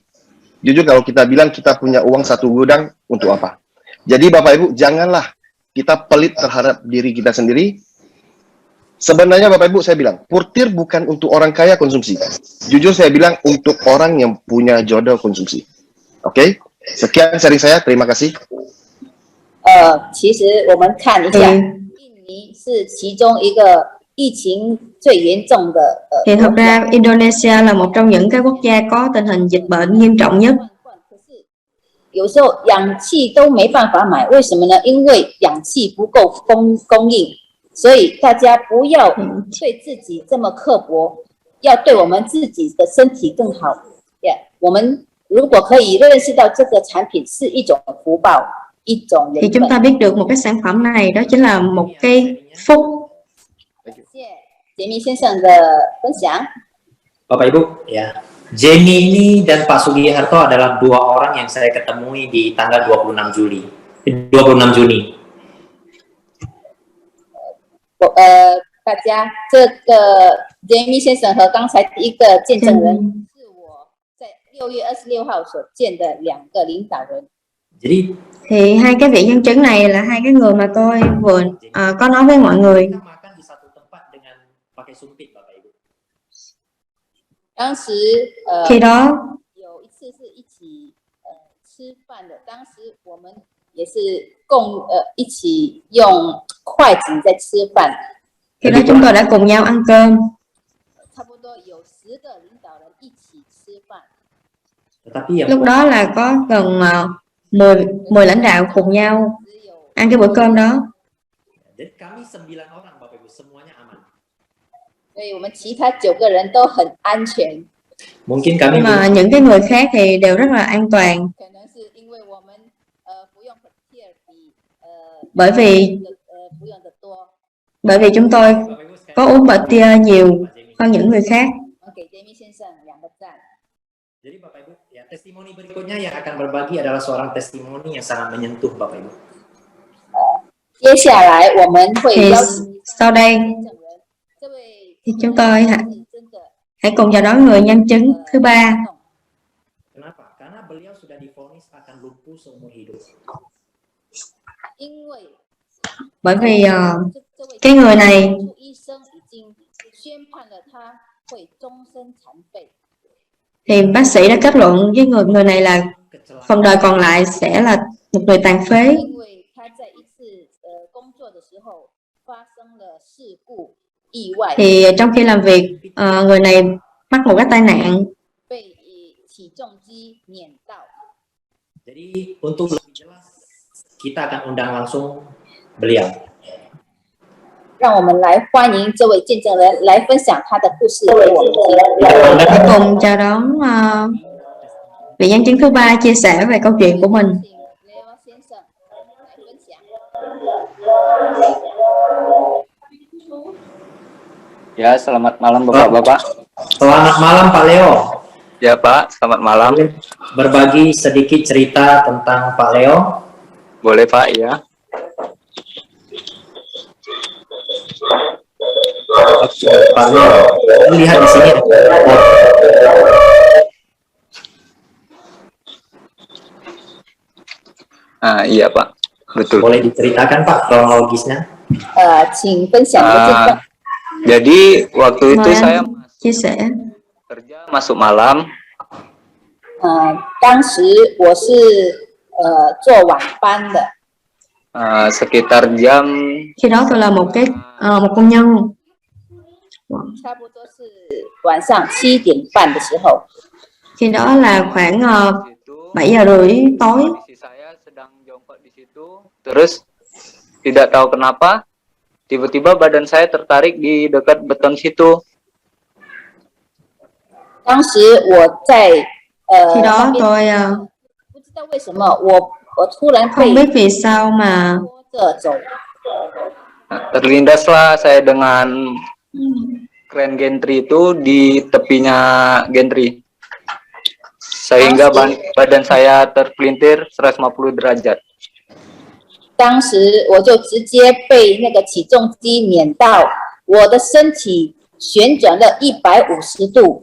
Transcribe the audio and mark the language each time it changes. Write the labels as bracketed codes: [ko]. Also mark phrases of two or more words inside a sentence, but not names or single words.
[id] Jujur kalau kita bilang kita punya uang 1 gudang, untuk apa? Jadi Bapak Ibu, janganlah kita pelit terhadap diri kita sendiri. Sebenarnya Bapak Ibu saya bilang, Purtir bukan untuk orang kaya konsumsi. Jujur saya bilang untuk orang yang punya jodoh konsumsi. Oke? Sekian sharing saya, terima kasih. [zh] 其实我们看一下， [vi] thì [zh] 印尼是其中一个疫情最严重的 [vi] thì [zh] 国 [vi] thật [zh] 家。 [vi] ra Indonesia là một trong những cái quốc gia có tình hình dịch bệnh nghiêm trọng nhất. [zh] 可是有时候氧气都没办法买，为什么呢？因为氧气不够供应。所以大家不要对自己这么刻薄，要对我们自己的身体更好。我们如果可以认识到这个产品是一种福报，一种 [vi] Thì [zh] 缘 [vi] chúng [zh] 分。 [vi] ta biết được một cái sản phẩm này đó chính là một cái phúc. [zh] 谢谢杰明先生的分享。 [id] Bapak Ibu, ya. Jenny ini dan Pak Sugiharto adalah dua orang yang saya ketemui di tanggal 26 Juni. [zh] 大家，这个杰明先生和刚才第一个见证人是我在6月26号所见的2个领导人。 [id] Jadi [vi] Thì hai cái vị nhân chứng này là hai cái người mà tôi vừa có nói với mọi người. [id] kita makan di satu tempat dengan pakai sumpit, Bapak Ibu. [zh] 当时 [vi] Khi đó [zh] 有一次是一起吃饭的，当时我们也是一起用筷子在吃饭， [vi] khi đó chúng tôi đã cùng nhau ăn cơm. [zh] 差不多有10个领导人一起吃饭。 [id] Tetapi yang [vi] Lúc đó là có gần 10 lãnh đạo cùng nhau [zh] 只有 [vi] ăn cái bữa cơm đó. [id] dan kami 9 orang, Bapak Ibu, semuanya aman. [zh] 所以我们其他9个人都很安全。 [id] Mungkin kami [vi] Nhưng mà những cái người khác thì đều rất là an toàn. [zh] 可能是因为我们服用 Petir 比 [vi] Bởi vì [zh] 服用的多。 [vi] bởi vì chúng tôi [id] Bapak Ibu sekali [vi] có uống Petir nhiều hơn những người khác. [zh] 我们给 Jamie 先生2个赞。 [id] Jadi Bapak Ibu, ya testimoni berikutnya yang akan berbagi adalah seorang testimoni yang sangat menyentuh, Bapak Ibu. [zh] 接下来我们会 [vi] Thì [zh] 邀请 [vi] sau đây [zh] 见证人，这位 [vi] thì chúng tôi [zh] 是真的 [vi] hãy cùng chào đón người nhân chứng thứ ba. [id] Kenapa? Karena beliau sudah divonis akan lumpuh seumur hidup. [zh] 因为 [vi] Bởi vì [zh] 这位 [vi] cái người này [zh] 医生已经宣判了他会终身残废。 [vi] thì bác sĩ đã kết luận với người này là phần đời còn lại sẽ là một người tàn phế. [zh] 因为他在一次工作的时候发生了事故意外， [vi] Thì trong khi làm việc người này mắc một cái tai nạn. [zh] 被起重机碾到。 [id] Jadi untuk lebih jelas, kita akan undang langsung beliau. [zh] 让我们来欢迎这位见证人来分享他的故事给我们听。 [vi] Hãy cùng chào đón vị nhân chứng thứ ba chia sẻ về câu chuyện của mình. [zh] 请 Leo 先生来分享。 [id] Ya, selamat malam Bapak-Bapak. Selamat malam Pak Leo. Ya Pak, selamat malam. Boleh berbagi sedikit cerita tentang Pak Leo? Boleh Pak, ya. Oke, Pak Leo. Lihat di sini. Ah, iya Pak, betul. Boleh diceritakan Pak kronologisnya? [zh] 请分享你的见证。 [id] Jadi waktu itu [vi] Mời [id] saya [vi] anh chia sẻ. [id] kerja masuk malam. [zh] 当时我是做晚班的， [id] Sekitar jam [vi] Khi đó tôi là một công nhân. [zh] 差不多是晚上7点半的时候， [vi] Khi đó là khoảng [id] di situ, [vi] 7 giờ rưỡi tối. [id] kondisi saya sedang jongkok di situ. Terus tidak tahu kenapa tiba-tiba badan saya tertarik di dekat beton situ. [zh] 当时我在 [vi] Khi [zh] 上 [vi] đó [zh] 面 [vi] tôi [zh] 不知道为什么我突然 [vi] không [zh] 被 [vi] biết vì sao mà [zh] 拖着走， [id] Terlindaslah saya dengan kren gantry itu di tepinya gantry. Sehingga badan saya terpelintir 150 derajat. [zh] 当时我就直接被那个起重机碾到，我的身体旋转了150度。